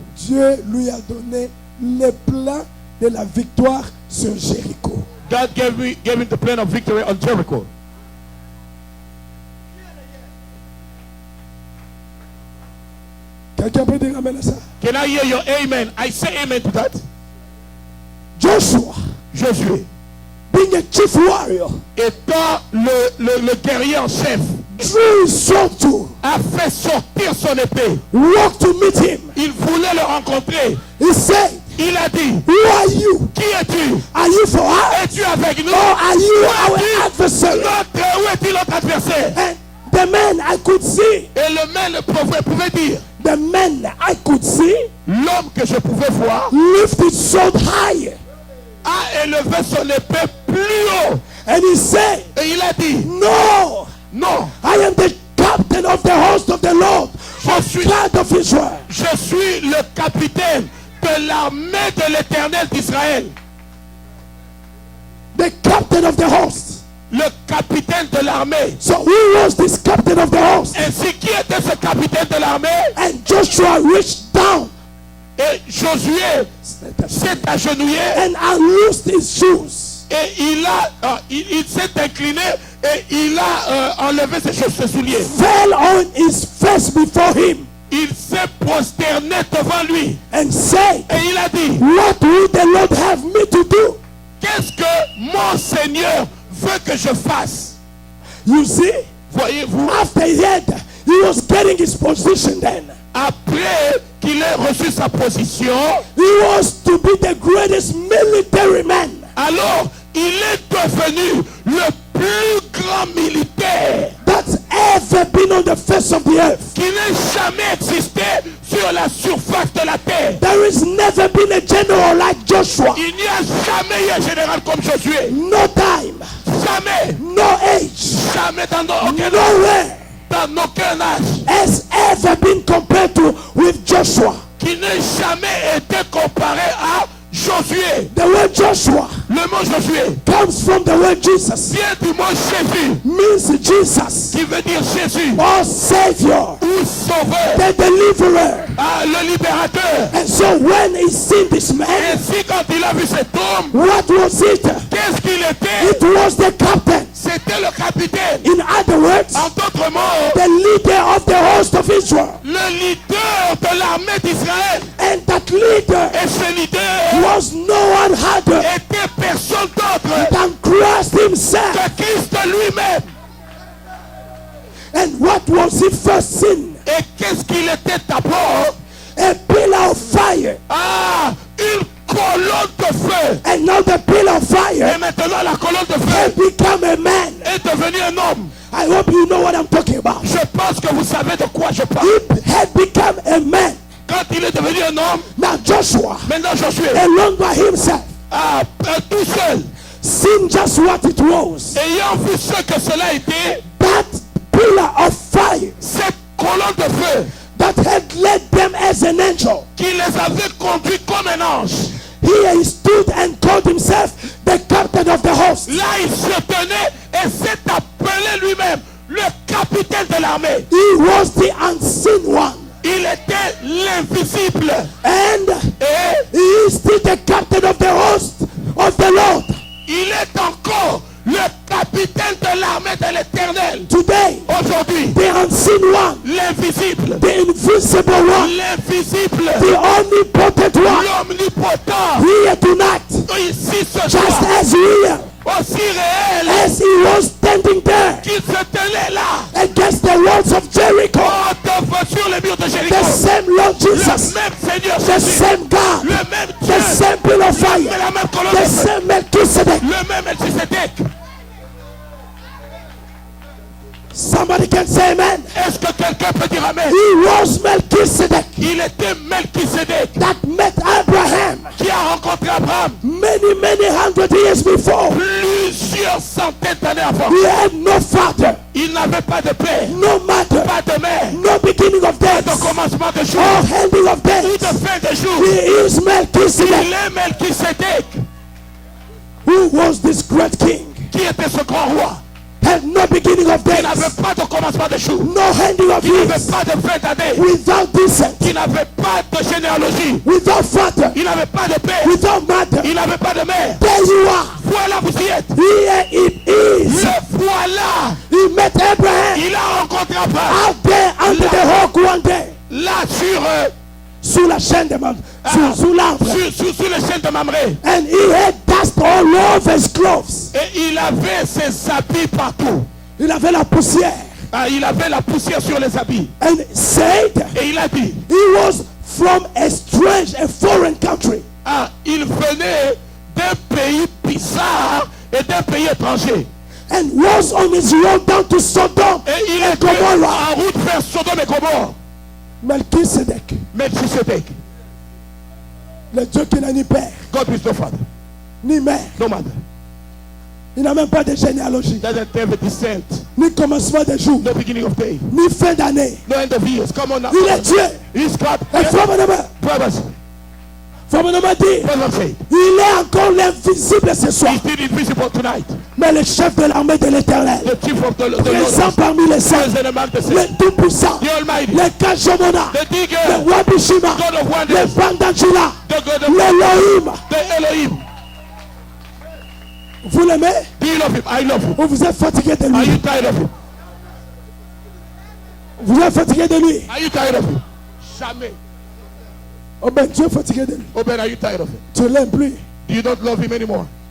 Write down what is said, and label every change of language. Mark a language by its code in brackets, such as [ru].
[fr] Dieu lui a donné le plan de la victoire sur Jéricho. [en] God gave him the plan of victory on Jericho. [fr] Quelqu'un peut dire amen à ça? [en] Can I hear your amen? I say amen to that. Joshua, [fr] Josué, [en] being a chief warrior, [fr] étant le guerrier en chef, [en] drew his sword to, [fr] a fait sortir son épée. [en] walked to meet him. [fr] Il voulait le rencontrer. [en] He said, [fr] Il a dit, [en] who are you? [fr] qui es-tu? [en] Are you for us? [fr] Es-tu avec nous? [en] Or are you [fr] Où [en] our [fr] es-tu? [en] adversary? [fr] Où est-il notre adversaire? [en] And the man I could see, [fr] Et le man pouvait dire, [en] the man I could see, [fr] l'homme que je pouvais voir [en] lift his sword high. [fr] a élevé son épée plus haut. [en] And he said, [fr] Et il a dit, [en] no, [fr] non, [en] I am the captain of the host of the Lord, [fr] suis- [en] God of Israel. [fr] je suis le capitaine de l'armée de l'Éternel d'Israël. [en] The captain of the host. [fr] le capitaine de l'armée. [en] So who was this captain of the host? [fr] Ainsi, qui était ce capitaine de l'armée? [en] And Joshua reached down [fr] Et Josué s'est agenouillé [en] and unloosed his shoes. [fr] et il s'est incliné et il a enlevé ses souliers. [en] Fell on his face before him [fr] Il s'est prosterné devant lui [en] and said, [fr] et il a dit, [en] what would the Lord have me to do? [fr] qu'est-ce que mon Seigneur veut que je fasse? [en] You see, [fr] Voyez-vous, [en] after he was getting his position then. [fr] après qu'il ait reçu sa position, [en] He was to be the greatest military man [fr] alors il est devenu le plus grand militaire [en] that's ever been on the face of the earth. [fr] qui n'ait jamais existé sur la surface de la terre. [en] There has never been a general like Joshua. [fr] Il n'y a jamais eu un général comme Josué. [en] No time, [fr] Jamais. [en] no age, [fr] Jamais dans aucun âge. [en] nowhere [fr] Dans aucun âge. [en] has ever been compared to with Joshua. [fr] Qui n'ait jamais été comparé à Josué. [en] The word Joshua [fr] Le mot Josué [en] comes from the word Jesus, [fr] vient du mot Jésus, [en] means Jesus, [fr] qui veut dire Jésus [en] or Savior, [fr] ou Sauveur, [en] the deliverer. [fr] le libérateur. [en] And so when he seen this man, [fr] Ainsi, quand il a vu cet homme, [en] what was it? [fr] qu'est-ce qu'il était? [en] It was the captain. [fr] C'était le capitaine. [en] In other words, [fr] En d'autres mots, [en] the leader of the host of Israel. [fr] le leader de l'armée d'Israël. [en] And that leader [fr] Et ce leader [en] was no one other [fr] était personne d'autre [en] than Christ himself. [fr] que Christ lui-même. [en] And what was he first seen? [fr] Et qu'est-ce qu'il était d'abord? [en] A pillar of fire. [fr] Une colonne de feu. [en] And now the pillar of [fr] Et [en] fire [fr] maintenant la colonne de [en] had [fr] feu [en] become a man. [fr] est devenue un homme. [en] I hope you know what I'm talking about. [fr] Je pense que vous savez de quoi je parle. [en] He had become a man. [fr] Quand il est devenu un homme, [en] Now Joshua, [fr] maintenant Josué, [en] alone by himself, [fr] tout seul, [en] seen just what it was. [fr] ayant vu ce que cela était, [en] That pillar of fire [fr] cette colonne de feu [en] that had led them as an angel. [fr] qui les avait conduits comme un ange. [en] Here he stood and called himself the captain of the host. [fr] Là, il se tenait et s'est appelé lui-même le capitaine de l'armée. [en] He was the unseen one. [fr] Il était l'invisible. [en] And [fr] Et [en] he is still the captain of the host of the Lord. [fr] il est encore le capitaine de l'armée de l'Éternel. [en] Today, [fr] Aujourd'hui, [en] the unseen one, [fr] l'invisible, [en] the invisible one, [fr] l'invisible, [en] the omnipotent one, [fr] l'omnipotent, [en] here tonight, [fr] ici ce [en] just [fr] soir, [en] as real [fr] aussi réel [en] as he was standing there [fr] qu'il se tenait là, [en] against the walls of Jericho. [fr] sur les murs de Jéricho. [en] The same Lord [fr] Le [en] Jesus, [fr] même Seigneur [en] the [fr] Jésus, [en] same God, [fr] le même [en] the [fr] Dieu, [en] same pillar of [fr] la [en] fire, [fr] même colonne [en] the [fr] de feu, [en] same Melchizedek. [fr] le même Melchisedec. [en] Somebody can say amen. [fr] Est-ce que quelqu'un peut dire amen? [en] He was Melchizedek [fr] Il était Melchisedec [en] that met Abraham [fr] qui a rencontré Abraham [en] many hundred years before. [fr] plusieurs centaines d'années avant. [en] He had no father, [fr] Il n'avait pas de père, [en] no mother, [fr] pas de mère, [en] no beginning of [fr] pas de [en] days, [fr] commencement de jour [en] or ending of [fr] ou de [en] days. [fr] fin de jour. [en] He is Melchizedek. [fr] Il est Melchisedec. [en] Who was this great king? [fr] Qui était ce grand roi? [en] Had no beginning of [fr] Qui n'avait [en] days, [fr] pas de commencement de jour, [en] no ending of [fr] qui n'avait [en] years, [fr] pas de fin d'année, [en] without descent, [fr] qui n'avait pas de généalogie, [en] without father, [fr] il n'avait pas de père, [en] without mother. [fr] il n'avait pas de mère. [en] There you are. [fr] Voilà, vous y êtes. [en] Here it is. [fr] Le voilà. [en] He met Abraham [fr] Il a rencontré Abraham [en] out there under the rock one day. [fr] là Sous la chaîne de Mamré. Sous l'arbre. sur les chaînes de Mamré. [en] And he had dust all over his clothes. [fr] Et il avait ses habits partout. Il avait la poussière. Il avait la poussière sur les habits. [en] And said [fr] Et il a dit, [en] he was from a strange, a foreign country. [fr] il venait d'un pays bizarre et d'un pays étranger. [en] And was on his road down to Sodom [fr] Et il [en] and [fr] était [en] Gomorrah. [fr] en route vers Sodome et Gomorrhe. [en] Melchizedek, [fr] Melchisedec. le Dieu qui n'a ni père, [en] God is no father, [fr] ni mère. [en] no mother. [fr] Il n'a même pas de généalogie, [en] Doesn't have a descent, [fr] ni commencement de jour, [en] no beginning of day, [fr] ni fin d'année. [en] no end of years. Come on now. [fr] Il est Dieu. [en] He's God. [fr] Et frère, [en] Brothers, [fr] Frère m'a dit, [en] Brother said, [fr] il est encore l'invisible ce soir. [en] he's still invisible tonight. [fr] Mais le chef de l'armée de l'éternel, [en] The chief of the [fr] présent [en] Lord, [fr] parmi les saints, [en] the man that [fr] le [en] said, [fr] tout-puissant, [en] the Almighty, [fr] le Kajomona, [en] the digger, [fr] le Wabishima, [en] God of [fr] le [en] wonders, [fr] Bandangila, [en] the God of [fr] l'Elohim. [en] the Elohim. [fr] Vous l'aimez? [en] Do you love him? I love him. [fr] Ou vous êtes fatigué de [en] Are [fr] lui? [en] you tired of him? [fr] Vous êtes fatigué de lui? [en] Are you tired of him? [fr] Jamais. Oh ben, tu es fatigué de lui. [en] Oh Ben, are you tired of him? [fr] Tu ne l'aimes plus. [en] You don't love him anymore.